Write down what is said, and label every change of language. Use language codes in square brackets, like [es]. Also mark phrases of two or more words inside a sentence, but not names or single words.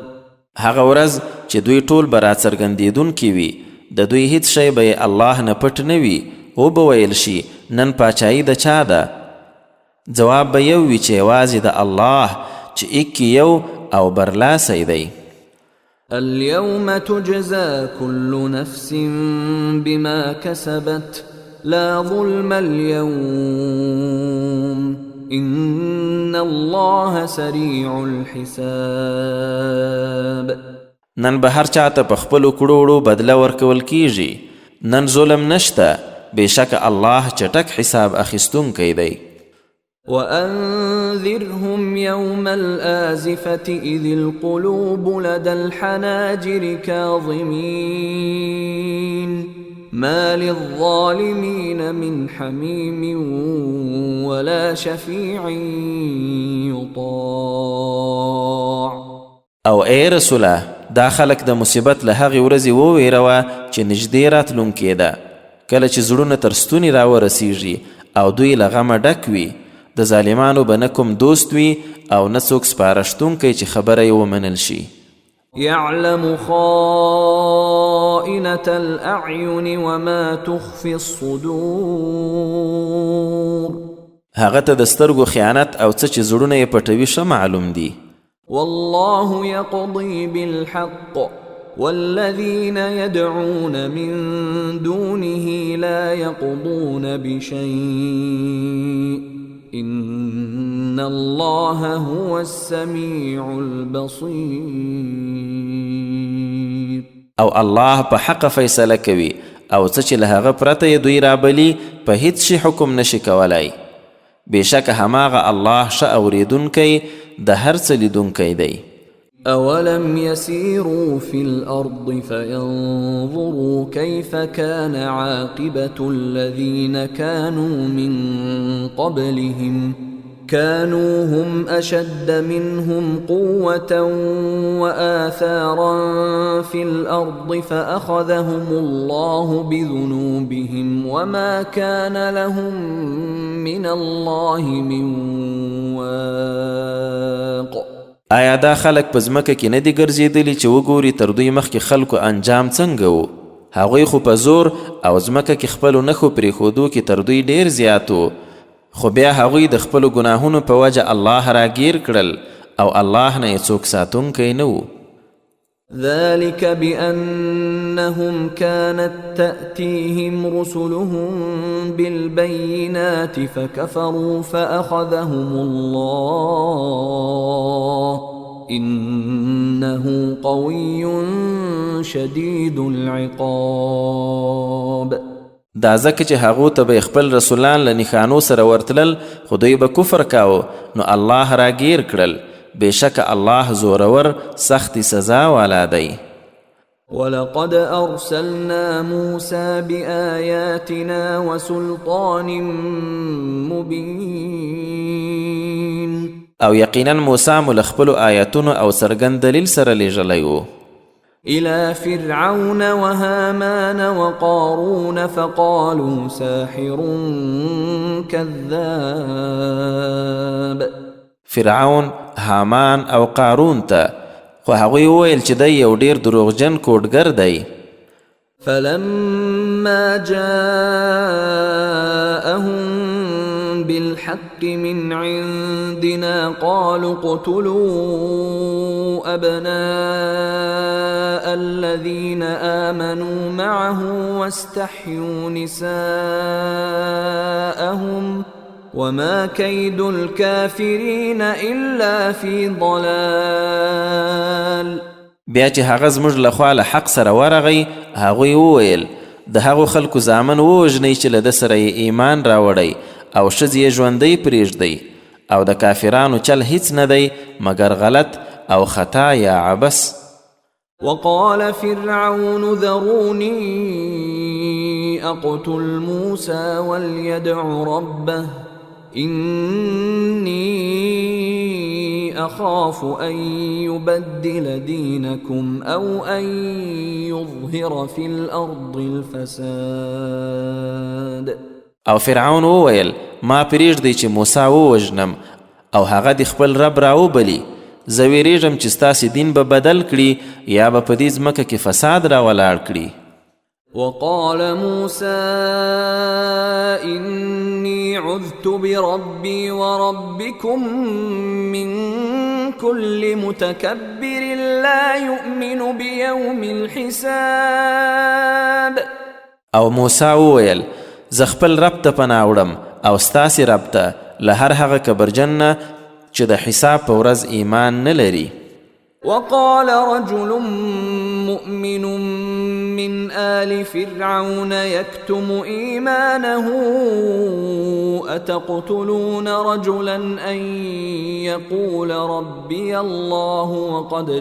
[ps] هغه ورځ چې دوی ټول به راڅرګندېدونکي وي د دوی هیڅ شی به یې الله نه پټ نه وي وبه ویل شي نن پاچایي د چا ده جواب به یو وي چې یوازې د الله چې ایک یو او برلاسی دی [ar] اليوم تجزى كل نفس بما كسبت لا ظلم اليوم إن الله سريع الحساب [ps] نن به هر چاته په خپلو کړو وړو بدله ورکول کیږي نن ظلم نشته بېشکه الله چټک حساب اخیستونکی دی [ar] وأنذرهم يوم الآزفة إذ القلوب لدى الحناجر كاظمين ما للظالمين من حميم ولا شفيع يطاع [ps] او ای رسوله دا خلک د مصیبت له هغې ورځې وویروه چې نږدې راتلونکې ده کله چې زړونه تر ستوني راورسیږي او دوی له غمه ډک وي د ظالمانو به نه کوم دوست وي او نه څوک سپارښتونکی چې خبره یې ومنل شي [ar] يعلم خائنة الأعين وما تخفي الصدور [ps] هغه ته د سترګو خیانت او څه چې زړونه یې پټوي ښه معلوم دي [ar] والله يقضي بالحق والذين يدعون من دونه لا يقضون بشيء إن الله هو السميع البصير [ps] او الله په حق فیصله کوي او څه چې له هغه پرته یې دوی رابلي په هیڅ شي حکم نشي کولای بېشکه هماغه الله ښه اورېدونکی د هر څه لیدونکی دی. [ar] أولم يسيروا في الأرض فينظروا كيف كان عاقبة الذين كانوا من قبلهم كانوا هم أشد منهم قوة وآثارا في الأرض فأخذهم الله بذنوبهم وما كان لهم من الله من واق. [ps] آیا دا خلک په ځمکه کې نه دي ګرځېدلي چې وګوري تر دوی مخکې خلکو انجام څنګه و؟ هغوی خو په زور او ځمکه کې خپلو نښو پرېښودو کې تر دوی ډېر زیات و، خو بیا هغوی د خپلو ګناهونو په وجه الله راګیر کړل او الله نه یې څوک ساتونکی نه و. [ar] ذلك بأنهم كانت تأتيهم رسلهم بالبينات فكفروا فأخذهم الله إنه قوي شديد العقاب. [ps] دا ځکه چې هغو ته به خپل رسولان له نښانو سره ورتلل خو دوی به کفر کاوه نو الله راګیر کړل، بېشکه الله زورور سختی سزا والا دی. [ar] ولقد أرسلنا موسى بآياتنا وسلطان مبين. [ps] او یقینا موسی مو له خپلو آیاتونو او څرګند دلیل سره لیږلی و [ar] إلى فرعون وهامان وقارون فقالوا ساحر كذاب. [ps] فرعون، هامان او قارون ته، خو هغوی وویل چې دی یو ډیر دروغجن کوډګر دی. [ar] فلما جاءهم بالحق من عندنا قالوا اقتلوا أبناء الذين آمنوا معه واستحيوا نساءهم وما كيد الكافرين إلا في ضلال. [ps] بیا چې هغه زموږ لخوا له حق سره ورغی هغوی وویل د هغو خلکو زامن ووژنئ چې له ده سره یې ایمان راوړی او ښځې یې ژوندی پرېږدئ او د کافرانو چل هیڅ نه دی مګر غلط او خطا یا عبس. [ar] وقال فرعون ذروني أقتل موسى وليدع ربه إني أخاف أن يبدل دينكم أو أن يظهر في الأرض الفساد. [ps] او فرعون وویل ما پرېږدئ چې موسی ووژنم او هغه د خپل رب راوبلي، زه ویرېږم چې ستاسې دین به بدل کړي یا به په دې ځمکه کې فساد راولاړ کړي. [ar] وقال موسى إني عذت بربي وربكم من كل متكبر لا يؤمن بيوم الحساب. [ps] او موسی وویل زه خپل رب ته پناه وړم او ستاسې رب ته له هر هغه کبرجن نه چې د حساب په ورځ ایمان نه لري. [ar] وقال رجل مؤمن من آل فرعون يكتم إيمانه أتقتلون رجلا أن يقول ربي الله وقد